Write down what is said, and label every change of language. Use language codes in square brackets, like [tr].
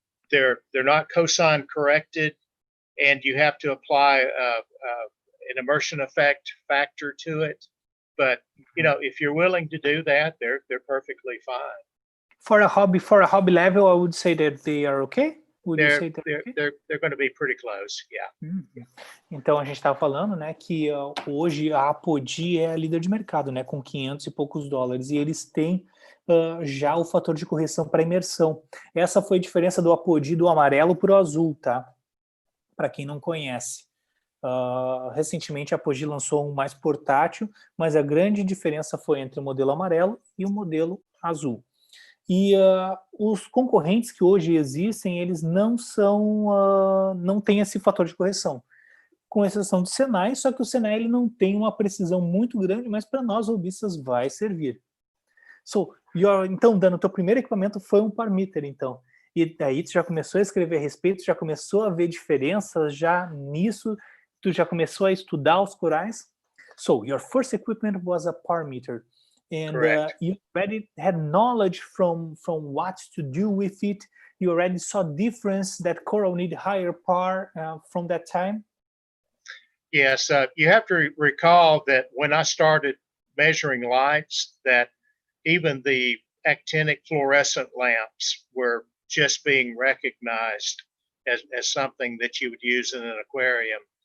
[en] They're not cosine corrected, and you have to apply an immersion effect factor to it. But you know, if you're willing to do that, they're perfectly fine. For a hobby level, I would say that they are okay. Would you say They're going to be pretty close, yeah. [pt] Então a gente estava falando, né, que hoje a Apogee é a líder de mercado, né, com 500 e poucos dólares, e eles têm já o fator de correção para imersão. Essa foi a diferença do Apogee do amarelo para o azul, tá? Para quem não conhece. Recentemente a Apogee lançou um mais portátil, mas a grande diferença foi entre o modelo amarelo e o modelo azul. E os concorrentes que hoje existem, eles não têm esse fator de correção, com exceção do Senai, só que o Senai ele não tem uma precisão muito grande, mas para nós hobbyistas vai servir. Então, Dano, o teu primeiro equipamento foi um par meter, então. E daí tu já começou a escrever a respeito, já começou a ver diferenças já nisso, tu já começou a estudar os corais. [en] So, your first equipment was a par meter. And you already had knowledge from what to do with it. You already saw difference that coral need higher par from that time. Yes, you have to recall that when I started measuring lights, that even the actinic fluorescent lamps were just being recognized as something that you would use in an aquarium.